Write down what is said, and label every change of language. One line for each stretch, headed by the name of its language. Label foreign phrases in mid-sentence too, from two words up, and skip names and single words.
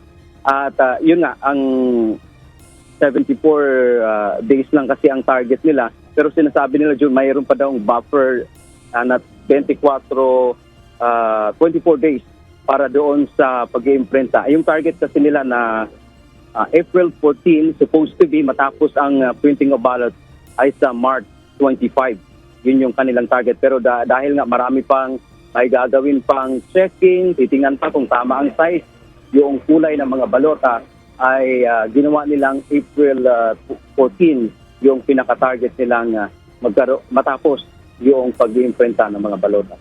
Filipino: At yun nga, ang 74 days lang kasi ang target nila. Pero sinasabi nila, June, mayroon pa daw buffer na 24 days para doon sa pag-iimprenta. Yung target kasi nila na April 14,
English: supposed to be
Filipino: matapos ang
English: printing of ballots
Filipino: ay sa March 25. Yun yung kanilang target. Pero dahil nga marami pang may gagawin pang checking, titingnan pa kung tama ang size, yung kulay ng mga balota, ay ginawa nilang April 14 yung pinaka-target nilang matapos yung pag-iimprenta ng mga balota.